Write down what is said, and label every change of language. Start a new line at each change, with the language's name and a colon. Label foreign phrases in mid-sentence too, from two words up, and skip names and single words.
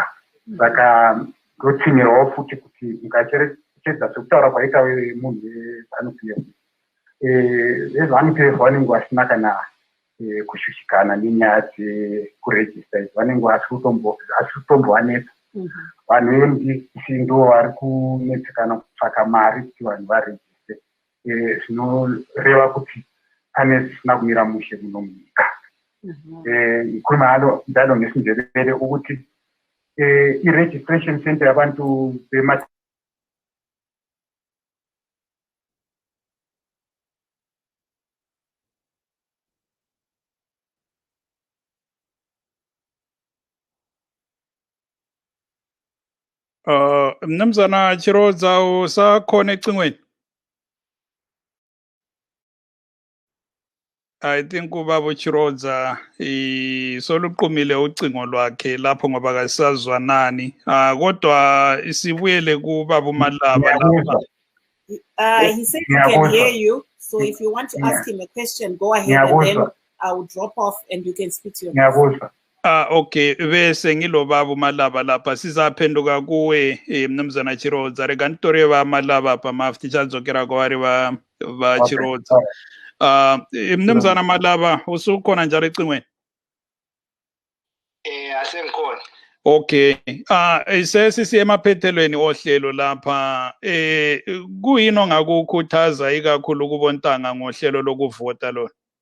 Shona: Saka ndotsimirawo futi kuti mukacherechedza zvekutaura kwaita munhu weZANU-PF, vezANU-PF vanenge vasina kana kushushikana nenyaya dzekuregista idzi, vanenge vasi kutombovanetsa. Vanhu veMDC ndo vari kunetsekana kutsvaka mari kuti vanhu varegiste, zvinoreva kuti pane zvisina kumira mushe muno munyika.
North Ndebele: Kumalo ndalo ngesindebele ukuthi i-
English: registration center
North Ndebele: yabantu bema Mnumzana Chirodza usakhona ecingweni.
English: I think
North Ndebele: ubaba Chirodza soluqumile ucingo lwakhe lapho ngoba kasazwanani. Kodwa isibuyele kubaba uMalaba lapha.
English: He said he can hear you, so if you want to ask him a question, go ahead, and then I will drop off and you can speak to him.
North Ndebele: Okay, bese ngilobaba uMalaba lapha sizaphenduka kuwe mnumzana Chirodza
Shona: rega nitore va Malaba pa mafti chadzokera kwavari va Chirodza.
North Ndebele: Mnumzana Malaba usukhona njalo ecingweni? Asengikhona. Okay, sesisiye emaphethelweni ohlelo lapha kuyini ongakukhuthaza ikakhulu kubontanga ngohlelo lokuvota lo?